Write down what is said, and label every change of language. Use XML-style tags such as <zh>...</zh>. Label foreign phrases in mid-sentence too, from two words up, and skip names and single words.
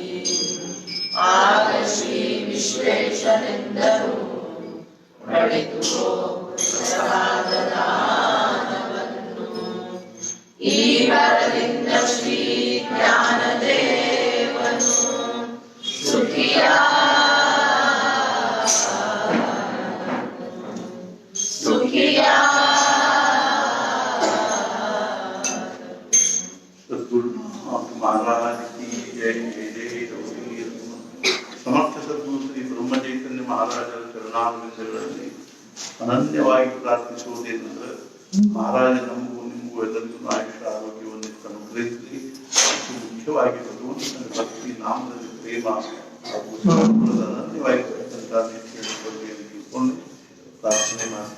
<kn>ಆಗ ಶ್ರೀ ವಿಶ್ವೇಶ್ವರೆಂದರು ನಡೆದು ಪ್ರಸಾದದಾನವನ್ನು. ಈ ವರದಿಂದ ಶ್ರೀ ಜ್ಞಾನದೇವನು ಸುಖಿಯ</kn> <hi>सद्गुरुनाथ महाराज की जय जय जय गौरी।</hi> <mr>समर्थ सद्गुरु</mr> <kn>ಶ್ರೀ ಬ್ರಹ್ಮ ಚೈತನ್ಯ ಮಹಾರಾಜರ ಚರಣಾರವಿಂದಗಳಲ್ಲಿ ಅನನ್ಯವಾಗಿ ಪ್ರಾರ್ಥಿಸುವುದೇನೆಂದರೆ ಮಹಾರಾಜ ನಮಗೂ ನಿಮಗೂ ಎಲ್ಲರಿಗೂ ಆಯುಷ ಆರೋಗ್ಯವನ್ನು ಅನುಗ್ರಹಿಸಲಿ. ಮತ್ತು ಮುಖ್ಯವಾಗಿ ಭಗವಂತನ ಭಕ್ತಿ ನಾಮದಲ್ಲಿ ಪ್ರೇಮ ಹಾಗೂ ಅನನ್ಯವಾಗಿ ತಿಳ್ಕೊಂಡು ಪ್ರಾರ್ಥನೆ ಮಾಡ್ತಾರೆ.</kn>